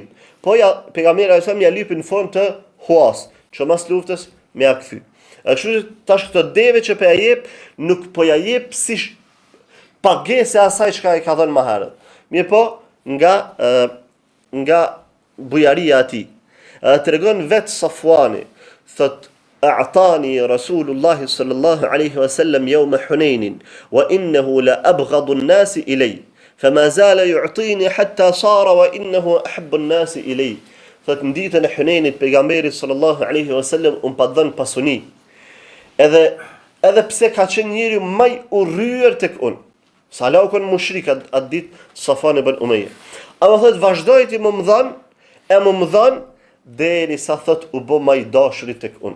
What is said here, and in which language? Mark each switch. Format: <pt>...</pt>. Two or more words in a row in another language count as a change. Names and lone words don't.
<sq>Po ja, pejgamberi</sq> <ar>عليه السلام</ar> <sq>ja lypi në formë të huas, që mas luftës me ja kthy. Kështu tash këto deve që po ja jep, nuk po ja jep si pagesë asaj çka i ka dhënë më herët. Mirë po, nga bujaria e tij. Tregon vetë Safwani, thot</sq> <ar>أعطاني رسول الله صلى الله عليه وسلم يوم حنين وإنه لأبغض الناس إلي فما زال يعطيني حتى صار وإنه أحب الناس إلي.</ar> <sq>Thot në ditën e Hunenit pejgamberi</sq> <ar>صلى الله عليه وسلم</ar> <sq>pa dhënë pasuni. Edhe pse ka qenë njeriu më i urryer tek unë. Sa lau kon mushrik atë ditë Safwan ibn Umayya. Ama thot vazhdoi ti më dhën derisa thot u bë më i dashur tek unë.</sq>